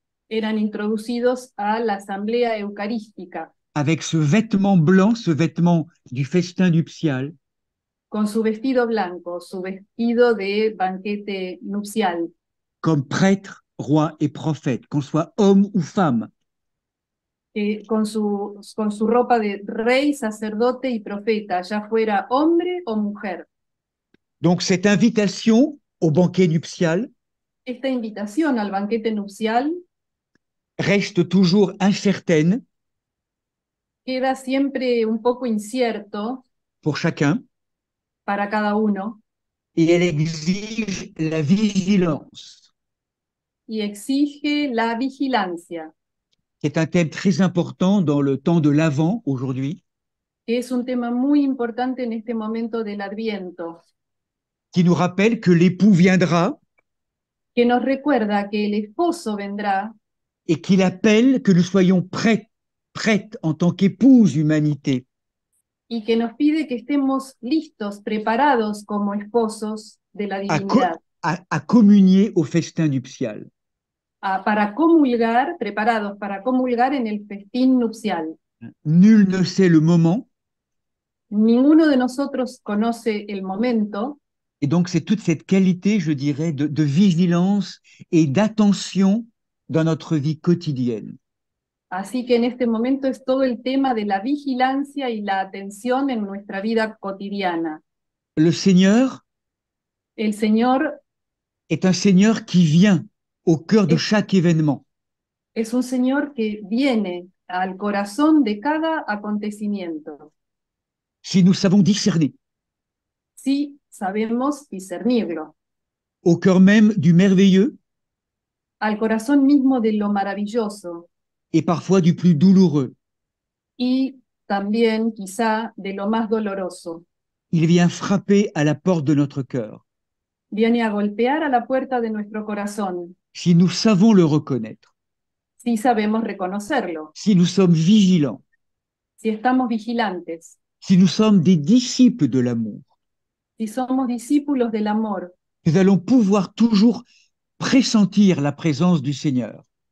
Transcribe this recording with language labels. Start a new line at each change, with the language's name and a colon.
Spanish: eran introducidos a la asamblea eucarística,
French: avec ce vêtement blanc, ce vêtement du festin nuptial,
Spanish: con su vestido blanco, su vestido de banquete nupcial,
French: comme prêtres, rois et prophètes, qu'on soit homme ou femme.
Spanish: con su ropa de rey, sacerdote y profeta, ya fuera hombre o mujer.
French: Donc cette invitation au banquet nuptial
Spanish: Esta invitación al banquete nupcial
French: reste toujours incertaine
Spanish: queda siempre un poco incierto
French: pour chacun
Spanish: para cada uno
French: et elle exige la vigilance,
Spanish: y exige la vigilancia,
French: qui est un thème très important dans le temps de l'Avent aujourd'hui.
Spanish: que es un tema muy importante en este momento del Adviento,
French: qui nous rappelle que l'époux viendra
Spanish: que nos recuerda que el esposo vendrá
French: et qu'il appelle que nous soyons prêtes en tant qu'épouses humanité
Spanish: y que nos pide que estemos listos, preparados como esposos de la
French: à,
Spanish: divinidad,
French: à communier au festin nuptial.
Spanish: para comulgar, preparados para comulgar en el festín nupcial.
French: Nul ne sait le moment,
Spanish: Ninguno de nosotros conoce el momento,
French: et donc c'est toute cette qualité, je dirais, de vigilance et d'attention dans notre vie quotidienne.
Spanish: así que en este momento es todo el tema de la vigilancia y la atención en nuestra vida cotidiana.
French: Le Seigneur
Spanish: El Señor
French: est un Seigneur qui vient au cœur de chaque événement.
Spanish: es un Señor que viene al corazón de cada acontecimiento,
French: Si nous savons discerner,
Spanish: si sabemos discernirlo,
French: au cœur même du merveilleux
Spanish: al corazón mismo de lo maravilloso
French: et parfois du plus douloureux,
Spanish: y también quizá de lo más doloroso.
French: il vient frapper à la porte de notre cœur.
Spanish: Viene a golpear a la puerta de nuestro corazón,
French: Si nous savons le reconnaître,
Spanish: si sabemos reconocerlo,
French: si nous sommes vigilants,
Spanish: si estamos vigilantes,
French: si nous sommes des disciples de l'amour,
Spanish: si somos discípulos del amor,
French: nous allons pouvoir toujours pressentir la présence du Seigneur